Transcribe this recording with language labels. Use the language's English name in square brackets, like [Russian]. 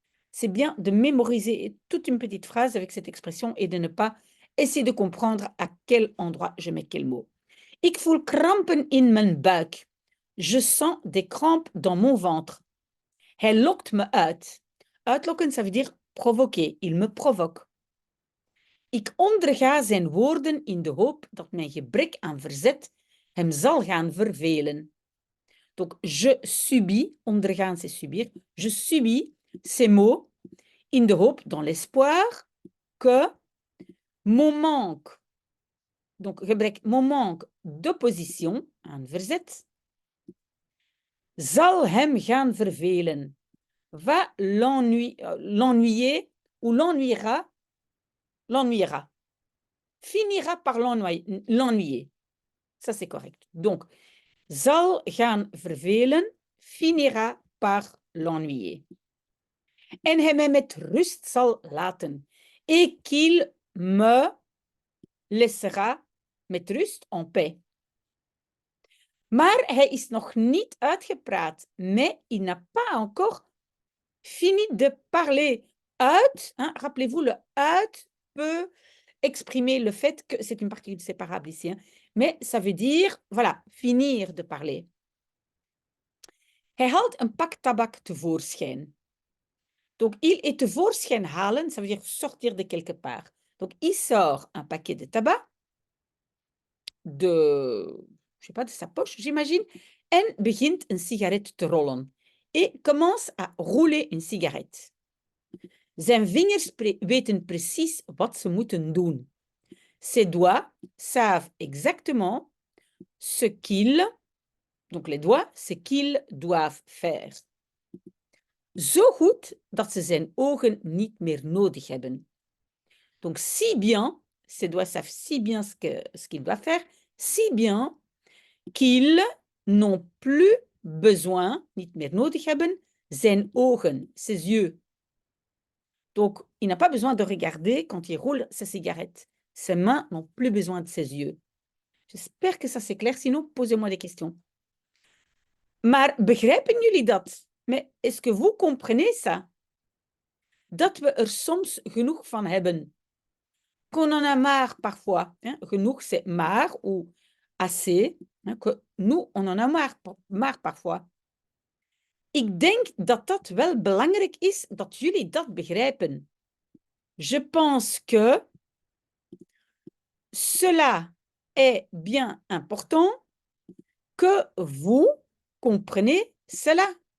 [French] C'est bien de mémoriser toute une petite phrase avec cette expression et de ne pas essayer de comprendre à quel endroit je mets quel mot. [Dutch] Ik voel krampen in mijn buik. [French] Je sens des crampes dans mon ventre. [Dutch] Hij lokt me uit. [French] Uitlokken, ça veut dire provoquer. Il me provoque. [Dutch] Ik onderga zijn woorden in de hoop dat mijn gebrek aan verzet hem zal gaan vervelen. [French] Donc, je subis, ondergaan c'est subir, je subis ces mots [Dutch] in de hoop, [French] dans l'espoir que mon manque, donc gebrek, mon manque d'opposition, aan verzet, [Dutch] zal hem gaan vervelen. [French] Va l'ennuyer ou l'ennuiera, l'ennuiera. Finira par l'ennuyer. Ça, c'est correct. Donc, [Dutch] zal gaan vervelen, [French] finira par l'ennuyer. [Dutch] En hij mij met rust zal laten. [French] Et qu'il me laissera met rust en paix. [Dutch] Maar hij is nog niet uitgepraat. [French] Mais il n'a pas encore fini de parler. Uit, hein, rappelez-vous, le uit peut exprimer le fait que c'est une partie séparable ici, hein, mais ça veut dire, voilà, finir de parler. [Dutch] Hij haalt een pak tabak tevoorschijn. [French] Donc, il est tevoorschijn halen, ça veut dire sortir de quelque part. Donc, il sort un paquet de tabac de, je sais pas, de sa poche, j'imagine, [Dutch] en begint een sigaret te rollen. [French] Et commence à rouler une cigarette. [Dutch] Zijn vingers weten precies wat ze moeten doen. [French] Ses doigts savent exactement ce qu'ils, donc les doigts, ce qu'ils doivent faire. [Dutch] Zo goed dat ze zijn ogen niet meer nodig hebben. [French] Donc si bien, ses doigts savent si bien ce qu'ils doivent faire, si bien qu'ils n'ont plus besoin, [Dutch] niet meer nodig hebben, [French] zijn ogen, ses yeux. Donc, il n'a pas besoin de regarder quand il roule sa cigarette. Ses mains n'ont plus besoin de ses yeux. J'espère que ça c'est clair, sinon posez-moi des questions. [Dutch] Maar begrijpen jullie dat? [French] Mais est-ce que vous comprenez ça? [Dutch] Dat we er soms genoeg van hebben. [French] Qu'on en a marre parfois. Hein? Genoeg c'est marre ou assez. Hein? Que nous, on en a marre parfois. [Dutch] Ik denk dat dat wel belangrijk is dat jullie dat begrijpen. [French] Je pense que cela est bien important que vous comprenez cela.